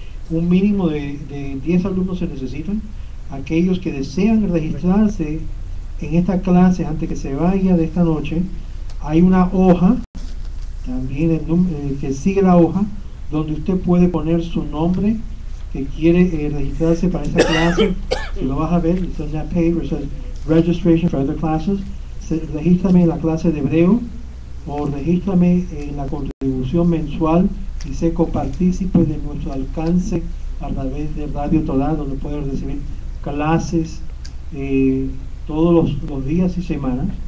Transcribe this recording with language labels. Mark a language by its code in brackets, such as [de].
[es] Un mínimo de 10 alumnos se necesitan. Aquellos que desean registrarse en esta clase antes que se vaya de esta noche, hay una hoja, también que sigue la hoja, donde usted puede poner su nombre que quiere registrarse para esta clase. Si lo vas a ver, [en] it's on that page where it says registration for other classes. [es] Regístrame en la clase de hebreo o regístrame en la contribución mensual y sé copartícipe de nuestro alcance a través de Radio Torah, donde puedes recibir clases todos los días y semanas.